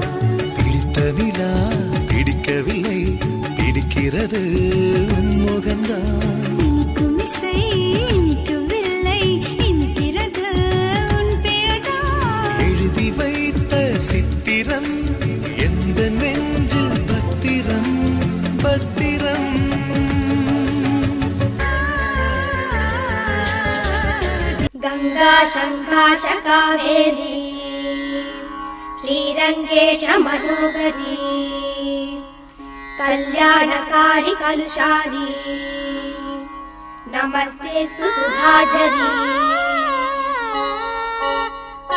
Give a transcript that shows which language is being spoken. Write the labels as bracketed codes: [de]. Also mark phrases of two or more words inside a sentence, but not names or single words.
[ta] பிடித்த நிலா பிடிக்கவில்லை பிடிக்கிறது உன் முகம்தான் இனிக்கும் இசை இனிக்கவில்லை இனிக்கிறது உன் பேர்தான் எழுதி வைத்த சித்திரம் எந்த நெஞ்சில் பத்திரம் [sa] गंगा शंकाश कावेरी श्रीरंगेश मनोहरी कल्याणकारी कलुषारी नमस्तेस्तु सुधाझरी